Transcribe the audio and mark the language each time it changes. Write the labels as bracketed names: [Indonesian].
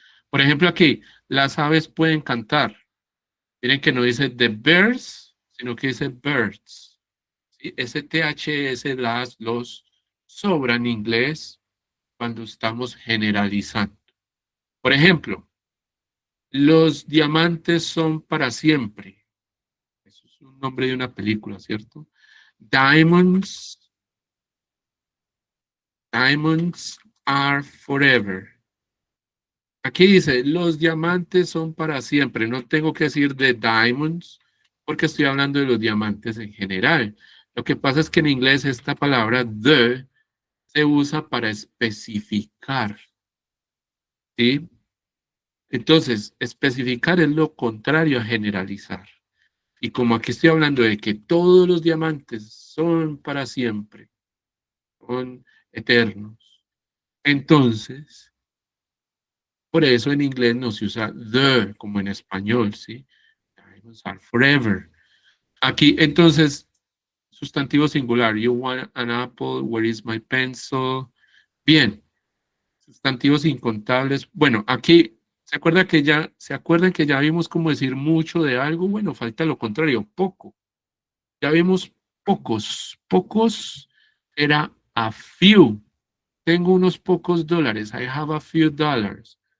[Spanish] Por ejemplo, aquí, las aves pueden cantar. Miren que no dice the birds, sino que dice birds. ¿Sí? Ese THS, las, los, sobra en inglés cuando estamos generalizando. Por ejemplo, los diamantes son para siempre. Eso es un nombre de una película, ¿cierto? [English] Diamonds, diamonds are forever. [Spanish] Aquí dice, los diamantes son para siempre. No tengo que decir the diamonds porque estoy hablando de los diamantes en general. Lo que pasa es que en inglés esta palabra the se usa para especificar, ¿sí? Entonces, especificar es lo contrario a generalizar. Y como aquí estoy hablando de que todos los diamantes son para siempre, son eternos, entonces, por eso en inglés no se usa the como en español, ¿sí? [English] Diamonds are forever. [Spanish] Aquí, entonces, sustantivo singular. [English] You want an apple, where is my pencil? [Spanish] Bien, sustantivos incontables. Bueno, aquí, ¿se acuerdan que ya vimos cómo decir mucho de algo? Bueno, falta lo contrario, poco. Ya vimos pocos era a few. Tengo unos pocos dólares, [English] I have a few dollars.